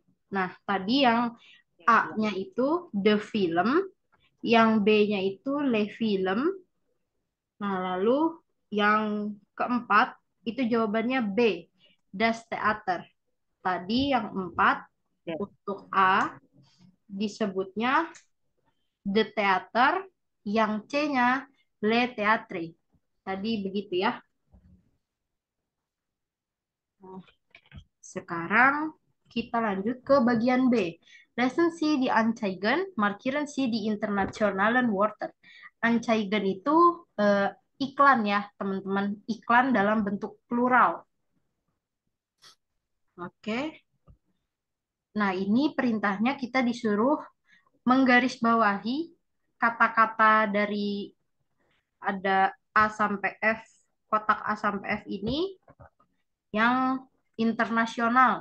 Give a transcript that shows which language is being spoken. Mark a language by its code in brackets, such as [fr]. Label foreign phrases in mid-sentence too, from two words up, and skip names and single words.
[id] Nah, tadi yang A-nya itu [en] the film, [id] yang B-nya itu [fr] le film. [id] Nah, lalu yang keempat itu jawabannya B, [de] das Theater. [id] Tadi yang 4 untuk A disebutnya [en] the theater, [id] yang C-nya [fr] le theatre. [id] Tadi begitu ya. Nah, sekarang kita lanjut ke bagian B. [de] Lassen Sie die Anzeigen, markieren Sie die internationalen Wörter. [id] Anzeigen itu iklan ya, teman-teman. Iklan dalam bentuk plural. Oke. Nah, ini perintahnya kita disuruh menggarisbawahi kata-kata dari ada A sampai F, kotak A sampai F ini yang internasional.